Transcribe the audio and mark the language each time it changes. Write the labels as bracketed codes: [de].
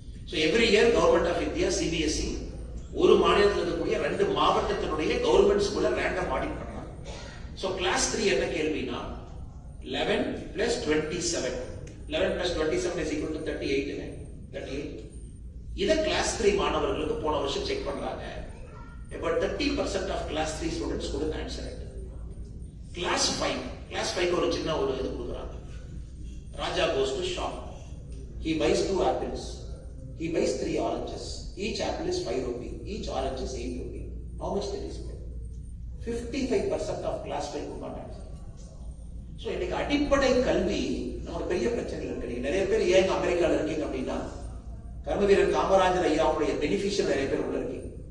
[ta] So every year government of India CBSE ஒரு மாநிலத்தில் இருக்கக்கூடிய 2 மாவட்டத்தினுடைய கவர்மெண்ட் ஸ்கூல்ல ரேண்டம் ஆடிட் பண்றாங்க. ஸோ கிளாஸ் 3 என்ன கேள்வினா 11 + 27. 11 + 27 [en] is equal to [ta] 38. 38. இதை கிளாஸ் 3 மாணவர்களுக்கு போன வருஷம் செக் பண்றாங்க. [en] about 30% of class 3 students couldn't answer it. [ta] Class 5 ஒரு சின்ன ஒரு இது கொடுக்குறாங்க. [en] Raja goes to shop. He buys 2 apples. He buys 3 oranges. Each apple is 5 rupees. Each orange is 8 rupees. How much did he spend? 55% of class 5 could not answer. [ta] So இன்னைக்கு அடிப்படை கல்வி நமக்கு பெரிய பிரச்சனை இருக்கு. நிறைய பேர் ஏன் அமெரிக்கால இருக்கீங்க அப்படின்னா கர்மவீரர் காமராஜர் ஐயாவுடைய பெனிஃபிஷியல் நிறைய பேர் உள்ள இருக்கீங்க.